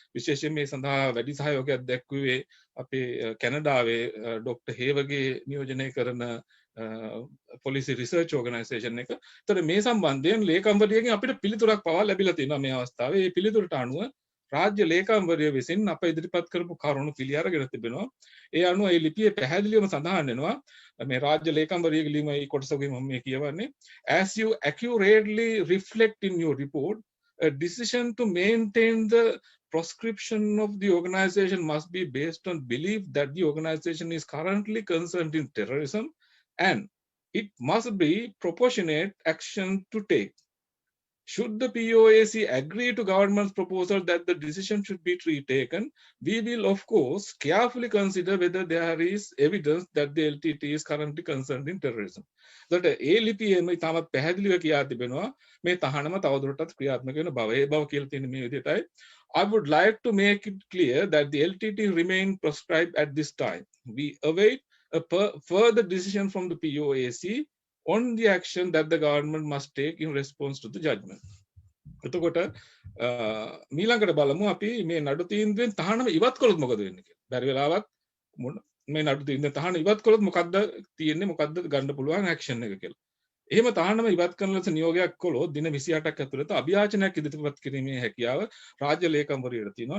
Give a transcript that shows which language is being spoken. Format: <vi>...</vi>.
<si>විශේෂයෙන් මේ සඳහා වැඩි සහයෝගයක් දැක්වුවේ අපේ කැනඩාවේ ඩොක්ටර් හේවගේ නියෝජනය කරන පොලිසි රිසර්ච් ඕගනයිසේෂන් එක. ඒතර මේ සම්බන්ධයෙන් ලේකම්වරියගෙන් අපිට පිළිතුරක් පවා ලැබිලා තියෙනවා මේ අවස්ථාවේ. මේ පිළිතුරට අනුව රාජ්‍ය ලේකම්වරිය විසින් අප ඉදිරිපත් කරපු කරුණු පිළි අරගෙන තිබෙනවා. ඒ අනුව මේ ලිපියේ පැහැදිලිවම සඳහන් වෙනවා මේ රාජ්‍ය ලේකම්වරියගේ ලියුමේ කොටසකින් මම මේ කියවන්නේ</si> <en>as you accurately reflect in your report a decision to maintain the proscription of the organization must be based on belief that the organization is currently concerned in terrorism and it must be proportionate action to take. Should the POAC agree to government's proposal that the decision should be taken, we will of course carefully consider whether there is evidence that the LTT is currently concerned in terrorism.</en> <si>That ඒ ලිපියේම ඉතාමත් පැහැදිලිව කියා තිබෙනවා මේ තහනම තවදුරටත් ක්‍රියාත්මක වෙන බව. ඒ බව කියලා තියෙන මේ විදිහටයි.</si> <en>I would like to make it clear that the LTT remain proscribed at this time. We await a further decision from the POAC on the action that the government must take in response to the judgment.</en> <si>එතකොට මීළඟට බලමු අපි මේ නඩු තීන්දුවෙන් තහනම ඉවත් කළොත් මොකද වෙන්නේ කියලා. බැරි වෙලාවක් මේ නඩු තීන්දුව තහනම් ඉවත් කළොත් මොකද්ද තියෙන්නේ මොකද්ද ගන්න පුළුවන් ඇක්ෂන් එක කියලා. එහෙම තහනම ඉවත් කරන ලෙස නියෝගයක් කළොත් දින 28ක් ඇතුළත අභියාචනයක් ඉදිරිපත් කිරීමේ හැකියාව රාජ්‍ය ලේකම්වරියට තියෙනවා.</si>